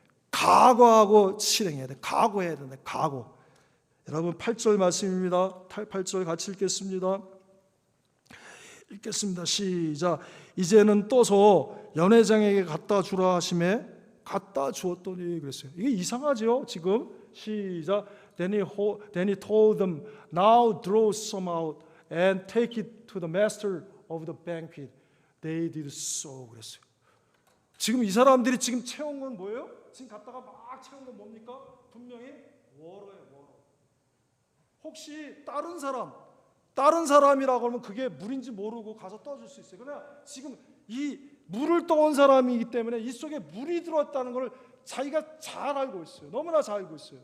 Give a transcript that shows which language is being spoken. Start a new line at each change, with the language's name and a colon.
Korean: 각오하고 실행해야 돼. 각오해야 된다. 각오. 여러분 8절 말씀입니다. 8절 같이 읽겠습니다. 시작. 이제는 떠서 연회장에게 갖다 주라 하심에 갖다 주었더니 그랬어요. 이게 이상하죠 지금. 시작.
English: Then he told them, now draw some out and take it to the master of the banquet. They did so.
Korean: 그랬어요. 지금 이 사람들이 지금 채운 건 뭐예요? 지금 갔다가 막 채운 건 뭡니까? 분명히 워러예요. 워러. 혹시 다른 사람이라고 하면 그게 물인지 모르고 가서 떠줄 수 있어요. 그러나 지금 이 물을 떠온 사람이기 때문에 이 속에 물이 들어왔다는 걸 자기가 잘 알고 있어요. 너무나 잘 알고 있어요.